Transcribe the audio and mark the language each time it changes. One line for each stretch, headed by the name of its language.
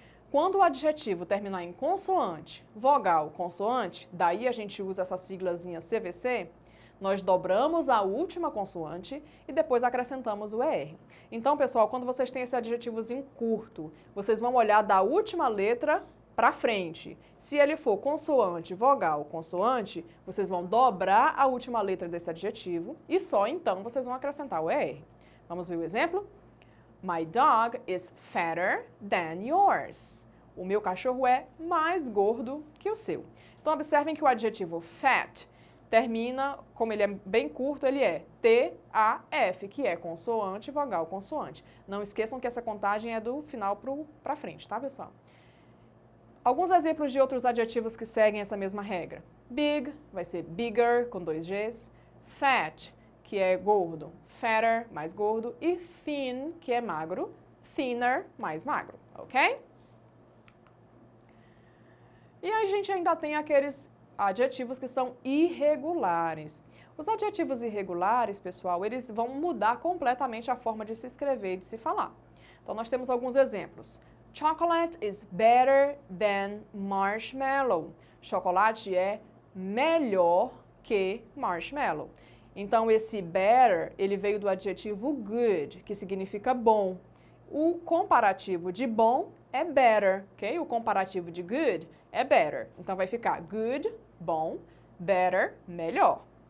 Portuguese: Quando o adjetivo terminar em consoante, vogal, consoante, daí a gente usa essa siglazinha CVC, nós dobramos a última consoante e depois acrescentamos o ER. Então, pessoal, quando vocês têm esse adjetivozinho curto, vocês vão olhar da última letra para frente. Se ele for consoante, vogal, consoante, vocês vão dobrar a última letra desse adjetivo e só então vocês vão acrescentar o ER. Vamos ver o exemplo?
English: My dog is fatter than yours.
Portuguese: O meu cachorro é mais gordo que o seu. Então, observem que o adjetivo fat termina, como ele é bem curto, ele é T-A-F, que é consoante, vogal, consoante. Não esqueçam que essa contagem é do final para frente, tá, pessoal? Alguns exemplos de outros adjetivos que seguem essa mesma regra. Big vai ser bigger, com 2 Gs. Fat, que é gordo, fatter, mais gordo, e thin, que é magro, thinner, mais magro, ok? E a gente ainda tem aqueles adjetivos que são irregulares. Os adjetivos irregulares, pessoal, eles vão mudar completamente a forma de se escrever e de se falar. Então, nós temos alguns exemplos.
English: Chocolate is better than marshmallow.
Portuguese: Chocolate é melhor que marshmallow. Então, esse better, ele veio do adjetivo good, que significa bom. O comparativo de bom é better, ok? O comparativo de good é better. Então, vai ficar good, bom, better, melhor.